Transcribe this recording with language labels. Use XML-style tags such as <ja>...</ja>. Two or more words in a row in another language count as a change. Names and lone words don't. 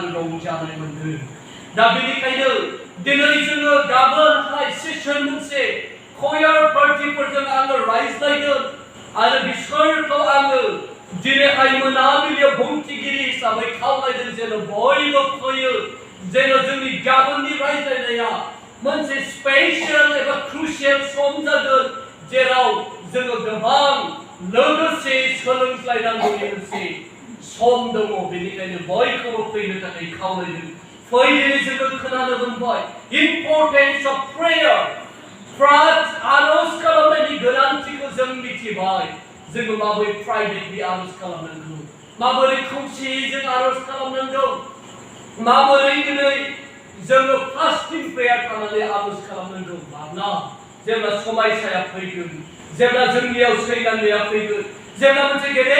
<brx>रंजानाय मोनदों दा बेनिखायनो दिनै जोङो गाबोनहाय सेसन मोनसे कयार पार्टिफोरजों आङो रायज्लायगोन आरो बिसोरखौ आङो दिनैहाय मोनाबिलियाव बुंथिगिरि हिसाबै खावलायदों जेन बयबो फैयो जेन जोंनि गाबोननि रायज्लायनाया मोनसे स्पेशल एबा क्रुशियेल सम जागोन जेराव जोङो गोबां लोगोसे सोलोंलायनांगौनि मोनसे सम दङ बेनिखायनो बयखौबो फैनो थाखाय खावलायदों फैदिनै जोङो खोनानो मोनबाय</brx> <en>importance of prayer</en> <brx>आरज खालामनायनि गोनांथिखौ जों मिथिबाय जोङो माबोरै प्राइभेटलि आरज खालामनांगौ माबोरै खौसेयै जों आरज खालामनांगौ माबोरै दिनै जोङो</brx> <en>fasting prayer</en> <brx>खालामनानै आरज खालामनांगौ माब्ला जेब्ला समायसाया फैगोन जेब्ला जोंनियाव सैनांनाया फैगोन जेब्ला मोनसे गेदेर</brx>